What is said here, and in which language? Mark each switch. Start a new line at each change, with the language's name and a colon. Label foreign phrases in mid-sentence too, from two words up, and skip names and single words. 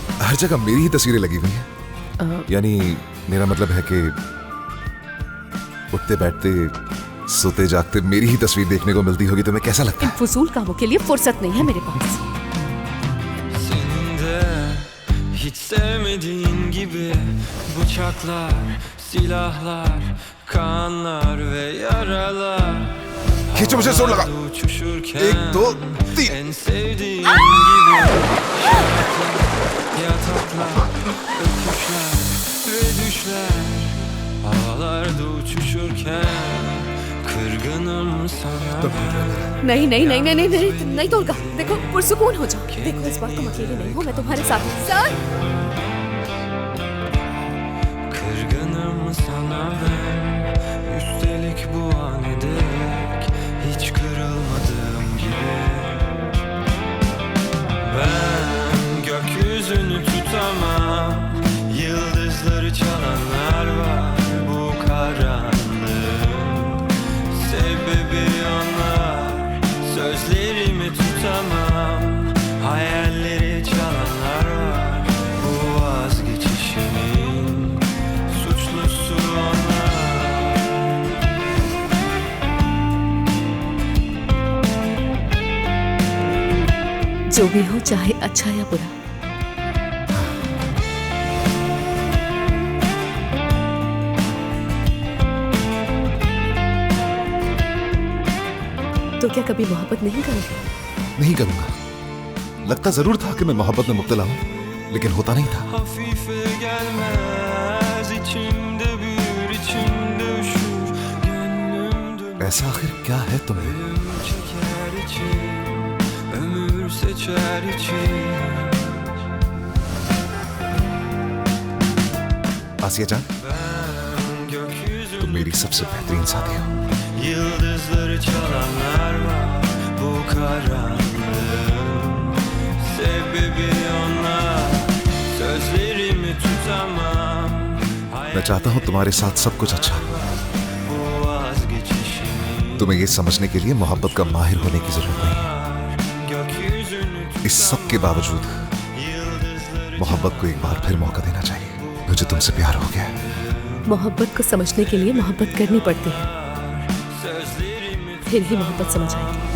Hindi: हर जगह मेरी ही तस्वीरें लगी हुई हैं। यानी मेरा मतलब है कि उठते बैठते सोते जागते मेरी ही तस्वीर देखने को मिलती होगी, तुम्हें कैसा लगता इन है? फजूल कामों के लिए फुर्सत नहीं है मेरे पास।
Turkish: Senin de hiç sevmediğin gibi bıçaklar, silahlar, kanlar ve yaralar.
Hindi: खींचो मुझे, जोर लगा।
Turkish: Havada uçuşurken 1, 2, 3। en sevdiğin gibi şarkılar, yataklar, öpüşler ve düşler. Havalarda uçuşurken kırgınım sana ben.
Hindi: नहीं नहीं नहीं नहीं नहीं नहीं नहीं तोलगा, देखो पुरसुकून हो जाओ। देखो इस बार तुम अकेले नहीं हो, मैं तुम्हारे साथ हूँ। सर
Turkish: Kırgınım sana ben. Üstelik bu an dek hiç kırılmadığım gibi. Ben gökyüzünü tutamam. Yıldızları çalanlar var bu karanlığın. Sebebi onlar. Sözlerimi tutamam. Hayalleri çalanlar var bu vazgeçişimin. Suçlusu onlar.
Hindi: जो भी हो, चाहे अच्छा या बुरा, तो क्या कभी मोहब्बत नहीं करोगे? नहीं करूंगा। लगता जरूर था कि मैं मोहब्बत में मुब्तला हूं, लेकिन होता नहीं था।
Turkish: Hafife gelmez içimde büyür içimde üşür gönlüm döner
Hindi: ऐसा आखिर क्या है तुम्हें?
Turkish: çeker içim ömür seçer içim
Hindi: आसिया जान,
Turkish: ben gökyüzü
Hindi: तुम मेरी सबसे बेहतरीन साथी हो।
Turkish: yıldızları çalanlar var bu karanlığın sebebi onlar sözlerimi tutamam
Hindi: मैं चाहता हूँ तुम्हारे साथ सब कुछ अच्छा हो।
Turkish: bu vazgeçişimin
Hindi: तुम्हें ये समझने के लिए मोहब्बत का माहिर होने की जरूरत नहीं है।
Turkish: gökyüzünü
Hindi: इस सब के बावजूद मोहब्बत को एक बार फिर मौका देना चाहिए। मुझे तुमसे प्यार हो गया है। मोहब्बत को समझने के लिए मोहब्बत करनी पड़ती है, फिर ही मोहब्बत समझ आएगी।